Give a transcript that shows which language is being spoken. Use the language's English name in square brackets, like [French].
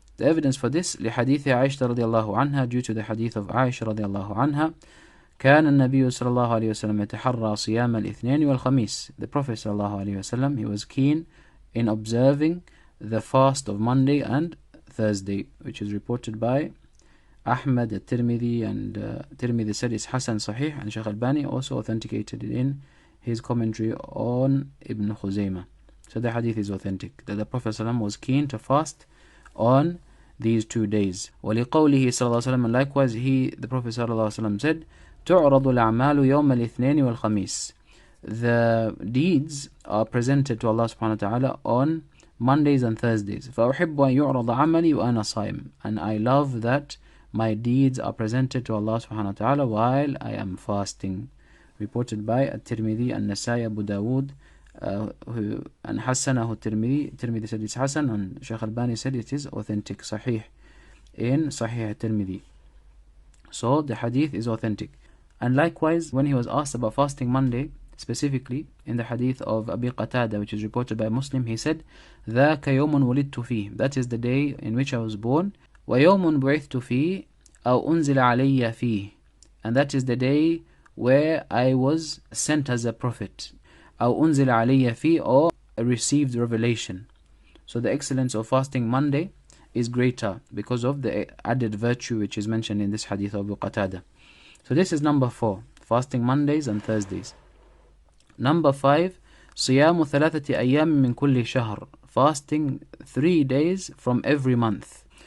[English] The evidence for this [Arabic] لحديث عائشة رضي الله عنها, [English] due to the hadith of Aisha [Arabic] رضي الله عنها, كان النبي صلى الله عليه وسلم يتحرى صيام الاثنين والخميس. [English] The Prophet صلى الله عليه وسلم, he was keen in observing the fast of Monday and Thursday, which is reported by Ahmad al-Tirmidhi, and Tirmidhi said it's Hasan Sahih, and Shaykh Albani also authenticated it in his commentary on Ibn Khuzaymah. So the hadith is authentic, that the Prophet ﷺ was keen to fast on these 2 days. [Arabic] وَلِقَوْلِهِ صلى الله عليه وسلم, [English] and likewise the Prophet ﷺ said, [Arabic] تُعْرَضُ الْأَعْمَالُ يَوْمَ الْإِثْنَيْنِ وَالْخَمِيسِ. [English] The deeds are presented to Allah subhanahu wa ta'ala on Mondays and Thursdays. [Arabic] فَأُحِبُّ أَن يُعْرَضَ عَمَلِي وَأَنَا صَائِمٌ. [English] And I love that my deeds are presented to Allah subhanahu wa ta'ala while I am fasting. Reported by At-Tirmidhi, An-Nasai, Abu Dawud, and Hassanahu Tirmidhi. Tirmidhi said it's Hasan, and Shaykh Albani said it is authentic, Sahih, in Sahih Tirmidhi. So the hadith is authentic. And likewise, when he was asked about fasting Monday, specifically in the hadith of Abi Qatada, which is reported by Muslim, he said, [Arabic] ذَاكَ يَوْمٌ وُلِدْتُ فِيهِ, [English] that is the day in which I was born. [Arabic] وَيَوْمٌ بُعِثْتُ فِيهِ أَوْ أُنزِلَ عَلَيَّ فِيهِ, [English] and that is the day where I was sent as a prophet. [Arabic] أَوْ أُنزِلَ عَلَيَّ فِيهِ, [English] or received revelation. So the excellence of fasting Monday is greater because of the added virtue which is mentioned in this hadith of Abu Qatada. So this is number 4, fasting Mondays and Thursdays. Number 5, [Arabic] صيام ثلاثة أيام من كل شهر, [English] fasting 3 days from every month.